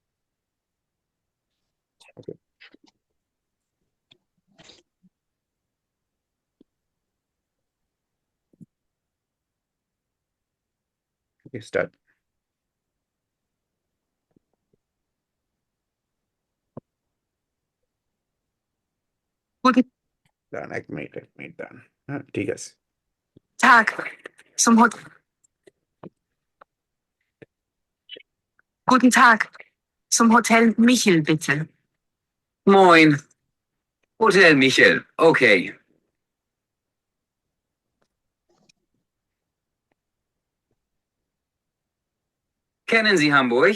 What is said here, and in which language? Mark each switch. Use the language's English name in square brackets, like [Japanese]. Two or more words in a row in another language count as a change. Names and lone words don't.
[Bangla] ওকে, স্টার্ট। [German] Guten [Bangla] দাঁড়ান, 1 মিনিট দাঁড়ান। হ্যাঁ, ঠিক আছে। [German] Tag. Zum Hot Guten Tag. Zum Hotel Michel, bitte. Moin. Hotel Michel. Okay. Kennen Sie Hamburg?